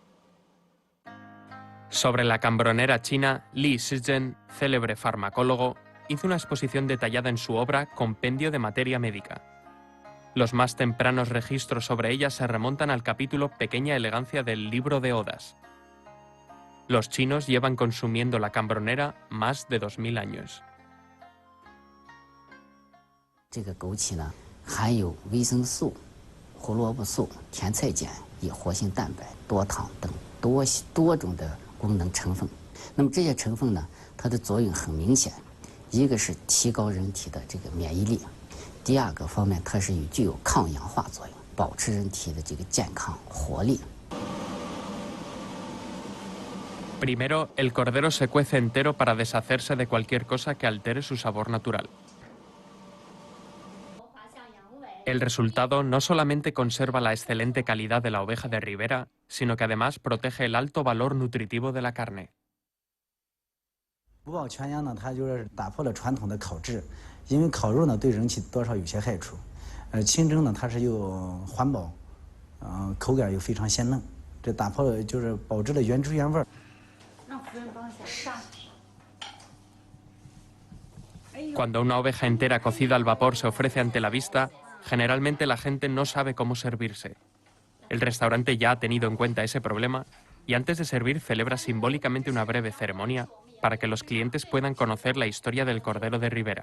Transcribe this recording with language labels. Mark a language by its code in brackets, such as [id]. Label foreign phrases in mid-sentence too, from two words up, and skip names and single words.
[es] Sobre la cambronera china, Li Shizhen, célebre farmacólogo, hizo una exposición detallada en su obra Compendio de Materia Médica. Los más tempranos registros sobre ella se remontan al capítulo Pequeña Elegancia del Libro de Odas. Los chinos llevan consumiendo la cambronera más de 2000 años. [zh] 这个枸杞呢，含有维生素、胡萝卜素、甜菜碱、以活性蛋白、多糖等多种的功能成分。那么这些成分呢，它的作用很明显，一个是提高人体的这个免疫力，第二个方面它是具有抗氧化作用，保持人体的这个健康活力。 [es] Primero, el cordero se cuece entero para deshacerse de cualquier cosa que altere su sabor natural. El resultado no solamente conserva la excelente calidad de la oveja de Ribera, sino que además protege el alto valor nutritivo de la carne. [zh] 五宝全羊呢，它就是打破了传统的烤制，因为烤肉呢对人体多少有些害处。清蒸呢，它是又环保，口感又非常鲜嫩，这打破了就是保质了原汁原味儿。 [es] Cuando una oveja entera cocida al vapor se ofrece ante la vista, generalmente la gente no sabe cómo servirse. El restaurante ya ha tenido en cuenta ese problema y antes de servir celebra simbólicamente una breve ceremonia para que los clientes puedan conocer la historia del cordero de Ribera.